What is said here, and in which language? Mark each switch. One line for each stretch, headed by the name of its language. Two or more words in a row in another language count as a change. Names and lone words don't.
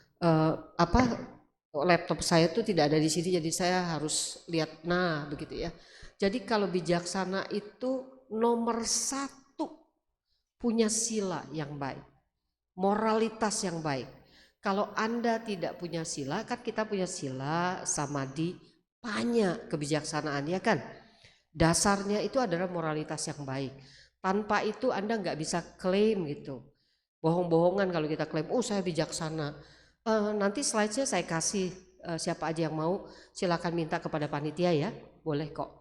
Indonesian: Laptop saya tuh tidak ada di sini, jadi saya harus lihat. Nah, begitu ya. Jadi kalau bijaksana itu nomor 1 punya sila yang baik, moralitas yang baik. Kalau Anda tidak punya sila, kan kita punya sila, samadhi, panya, kebijaksanaan ya kan. Dasarnya itu adalah moralitas yang baik. Tanpa itu Anda nggak bisa klaim gitu. Bohong-bohongan kalau kita klaim, oh saya bijaksana. Nanti slide-nya saya kasih, siapa aja yang mau silakan minta kepada panitia ya, boleh kok.